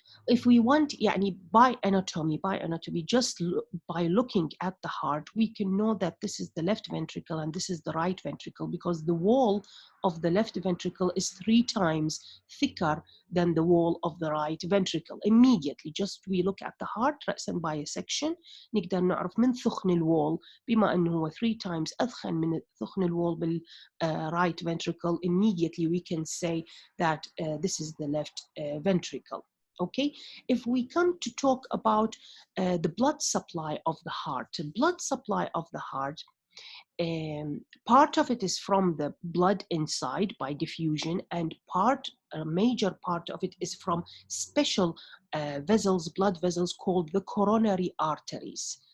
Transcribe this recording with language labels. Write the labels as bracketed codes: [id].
[en] If we want يعني by anatomy, just by looking at the heart, we can know that this is the left ventricle and this is the right ventricle, because the wall of the left ventricle is 3 times thicker than the wall of the right ventricle. Immediately, just we look at the heart [ar] رأساً [en] by a section, [ar] نقدر نعرف من ثخن الوول بما أنه هو [en] 3 times [ar] أثخن من ثخن الوول بال [en] right ventricle. Immediately we can say that this is the left ventricle. Okay, if we come to talk about the blood supply of the heart, part of it is from the blood inside by diffusion, and a major part of it is from special vessels, blood vessels called the coronary arteries.